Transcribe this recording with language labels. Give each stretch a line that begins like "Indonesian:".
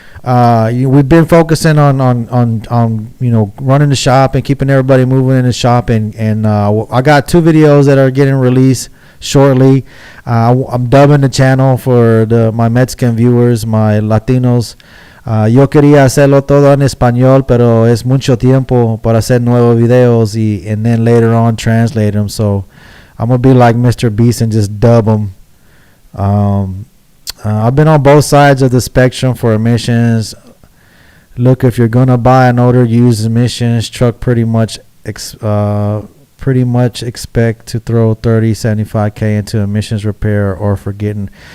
English: We've been focusing on running the shop and keeping everybody moving in the shop, and I got 2 videos that are getting released shortly. I'm dubbing the channel for my Mexican viewers, my Latinos.
Spanish: Yo quería hacerlo todo en español, pero es mucho tiempo para hacer nuevos videos
English: and then later on translate them. So I'm gonna be like Mr. Beast and just dub them. I've been on both sides of the spectrum for emissions. Look, if you're gonna buy an older used emissions truck, pretty much expect to throw 75K into emissions repair or forgetting.